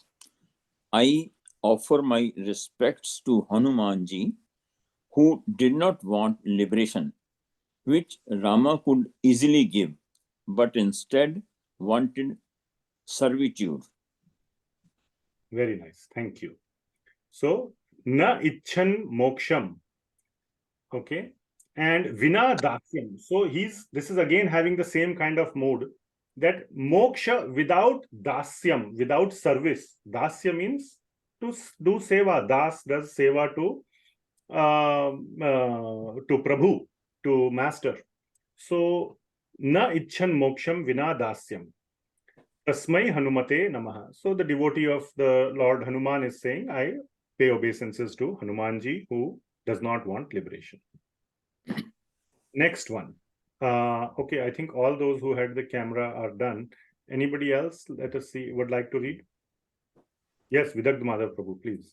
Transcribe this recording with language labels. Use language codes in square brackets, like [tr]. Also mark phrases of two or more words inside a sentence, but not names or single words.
[en] I offer my respects to Hanumanji, who did not want liberation, which Rama could easily give, but instead wanted servitude. Very nice. Thank you. [sa] So, na icchan moksham. [en] Okay. And [sa] vina dasyam. [en] So this is again having the same kind of mood, that moksha without dasyam, without service. Dasya means to do seva. Das does seva to Prabhu, to master. [sa] So na icchan moksham vina dasyam. Tasmai Hanumate Namaha. [en] So the devotee of the Lord Hanuman is saying, I pay obeisances to Hanumanji, who does not want liberation. Next one. Okay, I think all those who had the camera are done. Anybody else, let us see, would like to read? Yes, Vidagdha Madhav Prabhu, please.